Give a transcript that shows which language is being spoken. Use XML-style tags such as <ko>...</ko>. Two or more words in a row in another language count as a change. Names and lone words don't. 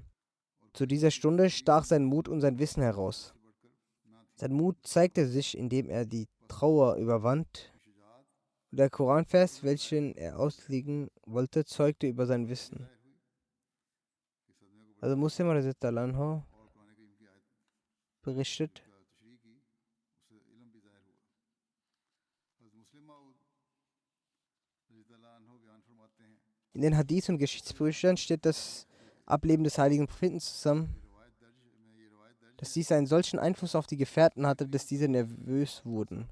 <de>Zu dieser Stunde stach sein Mut und sein Wissen heraus. Sein Mut zeigte sich, indem er die Trauer überwand. Der Koranvers, welchen er auslegen wollte, zeugte über sein Wissen. Also Muslim</de> <ar>رضي الله عنه</ar> <de>berichtet, in den Hadith und Geschichtsbüchern steht das Ableben des heiligen Propheten zusammen, dass dies einen solchen Einfluss auf die Gefährten hatte, dass diese nervös wurden.</de>